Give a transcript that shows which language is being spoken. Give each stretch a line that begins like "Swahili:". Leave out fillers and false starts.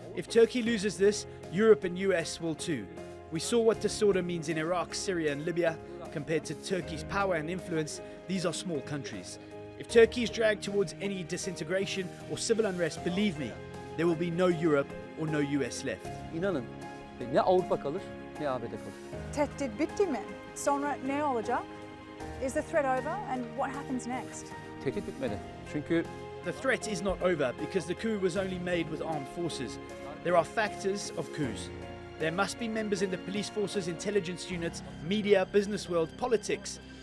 English: If Turkey loses this, Europe and US will too. We saw what disorder means in Iraq, Syria and Libya. Compared to Turkey's power and influence, these are small countries. If Turkey is dragged towards any disintegration or civil unrest, believe me, there will be no Europe or no US left.
Turkish: İnanın, ne Avrupa kalır, ne ABD kalır. Tehdit bitti mi? Sonra ne olacak?
English: Is the threat over, and what happens next?
Turkish: Tehdit bitmedi. Çünkü
English: the threat is not over because the coup was only made with armed forces. There are factors of coups. There must be members in the police forces, intelligence units, media, business world, politics.